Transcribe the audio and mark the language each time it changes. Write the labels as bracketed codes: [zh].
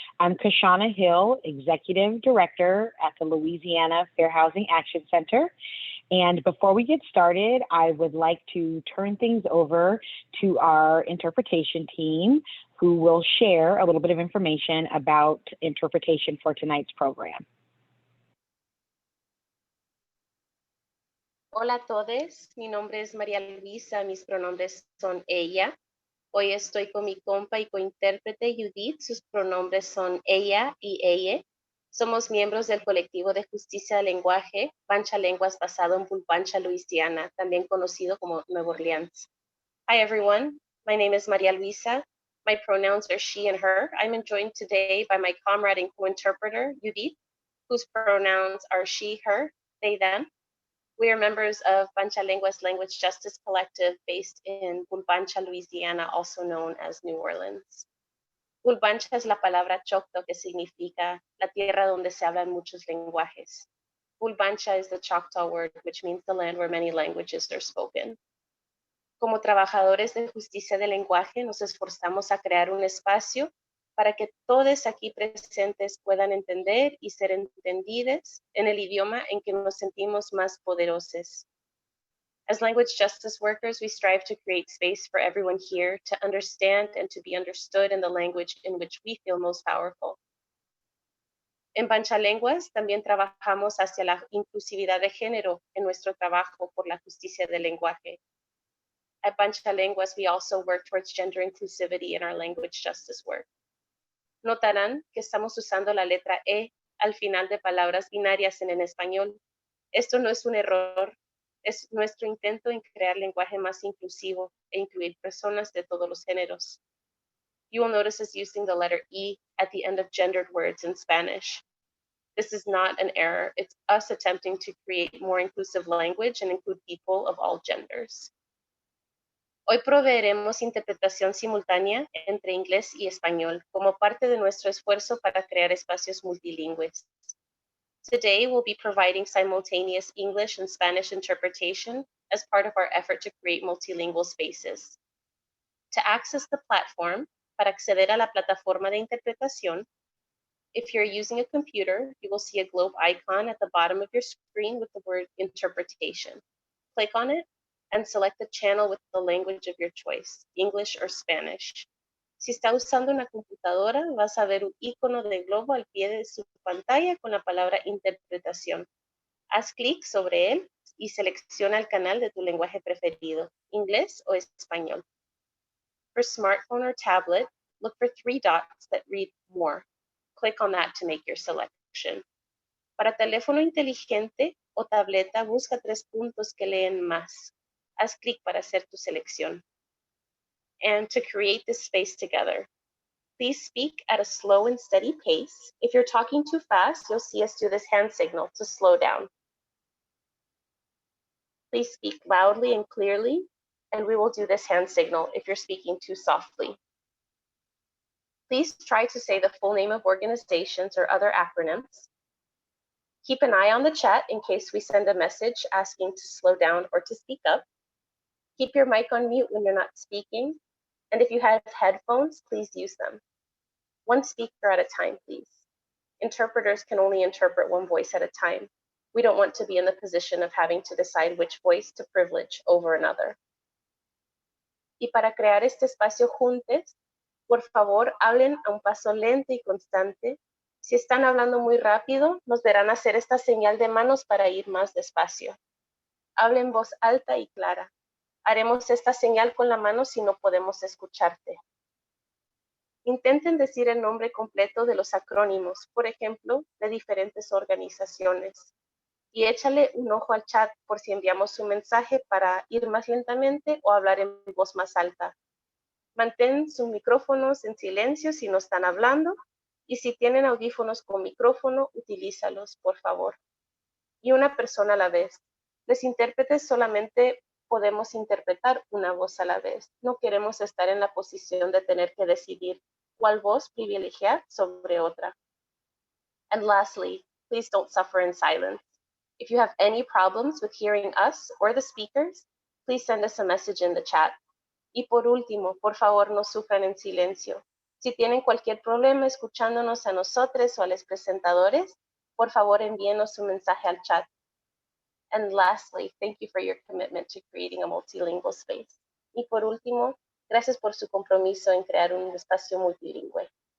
[en] I'm Kashana Hill, Executive Director at the Louisiana Fair Housing Action Center. And before we get started, I would like to turn things over to our interpretation team, who will share a little bit of information about interpretation for tonight's program. [es] Hola a todos, mi nombre es María Luisa, mis pronombres son ella. Hoy estoy con mi compa y cointérprete Judith, sus pronombres son ella y ella. Somos miembros del colectivo de justicia del lenguaje, Pancha Lenguas, basado en Pulpancha, Luisiana, también conocido como Nueva Orleans. [en] Hi everyone, my name is María Luisa. My pronouns are she and her. I'm joined today by my comrade and co-interpreter, Judith, whose pronouns are she, her, they, them. We are members of Pancha Lenguas Language Justice Collective based in Pulpancha, Louisiana, also known as New Orleans. [es] Pulpancha es la palabra choctaw, que significa la tierra donde se hablan muchos lenguajes. [en] Pulpancha is the Choctaw word, which means the land where many languages are spoken. [es] Como trabajadores de justicia del lenguaje, nos esforzamos a crear un espacio para que todos aquí presentes puedan entender y ser entendidos en el idioma en que nos sentimos más poderosos. [en] As language justice workers, we strive to create space for everyone here to understand and to be understood in the language in which we feel most powerful. [es] En Pancha Lenguas también trabajamos hacia la inclusividad de género en nuestro trabajo por la justicia del lenguaje. [en] At Pancha Lenguas, we also work towards gender inclusivity in our language justice work. [es] Notarán que estamos usando la letra E al final de palabras binarias en español. Esto no es un error, es nuestro intento en crear lenguaje más inclusivo e incluir personas de todos los géneros. [en] You will notice us using the letter E at the end of gendered words in Spanish. This is not an error, it's us attempting to create more inclusive language and include people of all genders. [es] Hoy proveeremos interpretación simultánea entre inglés y español como parte de nuestro esfuerzo para crear espacios multilingües. [en] Today, we'll be providing simultaneous English and Spanish interpretation as part of our effort to create multilingual spaces. To access the platform, [es] para acceder a la plataforma de interpretación, [en] if you're using a computer, you will see a globe icon at the bottom of your screen with the word interpretation. Click on it and select the channel with the language of your choice, English or Spanish. [es] Si está usando una computadora, vas a ver un icono de globo al pie de su pantalla con la palabra interpretación. Haz clic sobre él y selecciona el canal de tu lenguaje preferido, inglés o español. [en] For smartphone or tablet, look for 3 dots that read More. Click on that to make your selection. [es] Para teléfono inteligente o tableta, busca 3 puntos que leen más. Haz clic para hacer tu selección. [en] And to create this space together, please speak at a slow and steady pace. If you're talking too fast, you'll see us do this hand signal to slow down. Please speak loudly and clearly, and we will do this hand signal if you're speaking too softly. Please try to say the full name of organizations or other acronyms. Keep an eye on the chat in case we send a message asking to slow down or to speak up. Keep your mic on mute when you're not speaking. And if you have headphones, please use them. 1 speaker at a time, please. Interpreters can only interpret 1 voice at a time. We don't want to be in the position of having to decide which voice to privilege over another. [es] Y para crear este espacio juntos, por favor, hablen a un paso lento y constante. Si están hablando muy rápido, nos verán hacer esta señal de manos para ir más despacio. Hablen en voz alta y clara. Haremos esta señal con la mano si no podemos escucharte. Intenten decir el nombre completo de los acrónimos, por ejemplo, de diferentes organizaciones. Y échale un ojo al chat por si enviamos un mensaje para ir más lentamente o hablar en voz más alta. Mantén sus micrófonos en silencio si no están hablando y si tienen audífonos con micrófono, utilízalos, por favor. Y una persona a la vez. Los intérpretes solamente podemos interpretar una voz a la vez. No queremos estar en la posición de tener que decidir cuál voz privilegiar sobre otra. [en] And lastly, please don't suffer in silence. If you have any problems with hearing us or the speakers, please send us a message in the chat. [es] Y por último, por favor, no sufran en silencio. Si tienen cualquier problema escuchándonos a nosotros o a los presentadores, por favor envíenos un mensaje al chat. [en] And lastly, thank you for your commitment to creating a multilingual space. [es] Y por último, gracias por su compromiso en crear un espacio multilingüe.